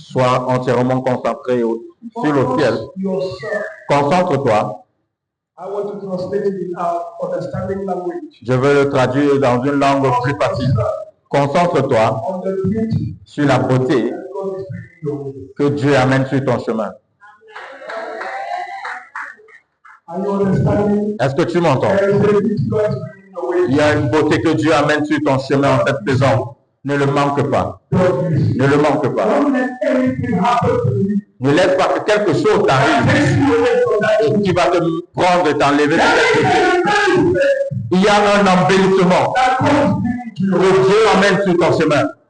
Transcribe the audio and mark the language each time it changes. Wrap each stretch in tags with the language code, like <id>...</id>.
<fr>Sois entièrement concentré sur le ciel.</fr> <en>Focus yourself.</en> <fr>Concentre-toi.</fr> <en>I want to translate it in our understanding language.</en> <fr>Je veux le traduire dans une langue plus facile. Concentre-toi</fr> <en>On the beauty</en> <fr>sur la beauté</fr> <en>that God is bringing your way.</en> <fr>que Dieu amène sur ton chemin.</fr> <en>Are you understanding?</en> <fr>Est-ce que tu m'entends?</fr> <en>There is a beauty God is bringing your way.</en> <fr>Il y a une beauté que Dieu amène sur ton chemin en cette saison. Ne le manque pas.</fr> <en>God is.</en> <fr>Ne le manque pas.</fr> <en>Don't let anything happen to you</en> <fr>Ne laisse pas que quelque chose t'arrive et qui va te prendre et t'enlever de cette côté. Il y a un embellissement que Dieu emmène sur ton chemin.</fr>